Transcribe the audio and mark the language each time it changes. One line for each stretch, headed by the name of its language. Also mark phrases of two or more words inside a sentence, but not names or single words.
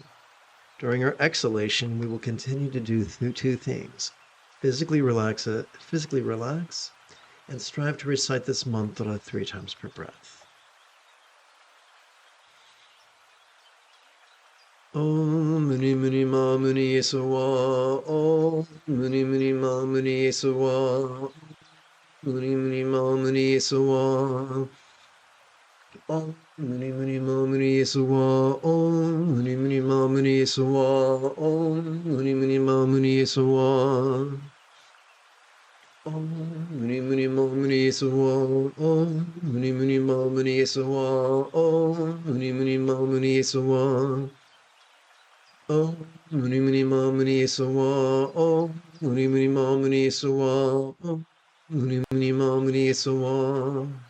English: During our exhalation, we will continue to do 2 things. Physically relax, and strive to recite this mantra 3 times per breath.
Sanskrit: Om Muni Muni Ma Muni Yesuwa, Om Muni Muni Ma Muni Yesuwa, Muni Muni Ma Muni Yesuwa, Om Muni Muni Ma Muni Yesuwa, Om Muni Muni Ma Muni Yesuwa, Om Muni Muni Ma Muni Yesuwa, Om Muni Muni Ma Muni Yesuwa, Om Muni Muni Ma Muni Yesuwa, Om Muni Muni Ma Muni Yesuwa, Om Muni Muni Ma Muni Yesuwa, Om Muni Muni Ma Muni Yesuwa, Om Muni Muni Ma Muni Yesuwa.